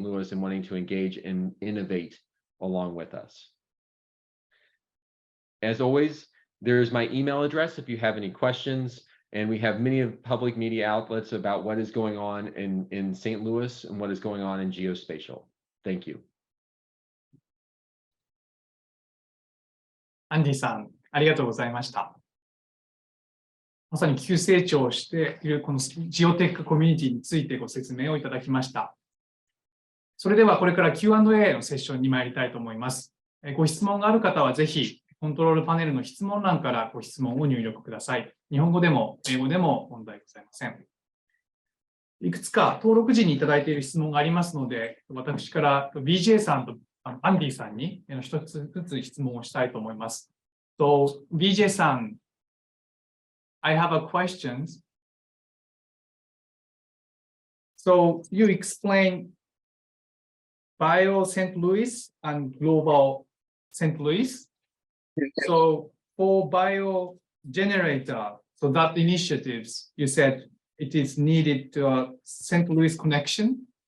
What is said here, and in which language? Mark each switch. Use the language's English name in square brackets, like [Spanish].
[English] Louis and wanting to engage and innovate along with us. As always, there's my email address if you have any questions. And we have many of public media outlets about what is going on in St. Louis and what is going on in geospatial. Thank you. [Japanese] アンディさん、ありがとうございました。まさに急成長しているこのジオテックコミュニティについてご説明をいただきました。それではこれから Q&A のセッションに参りたいと思います。ご質問がある方はぜひコントロールパネルの質問欄からご質問を入力ください。日本語でも英語でも問題ございません。いくつか登録時にいただいている質問がありますので、私から Vijay さんとアンディさんに一つずつ質問をしたいと思います。 [English] So, Vijay さん、I have a question. So, you explain Bio St. Louis and Global St. Louis. So for bio generator, so that initiatives, you said it is needed to a St. Louis connection.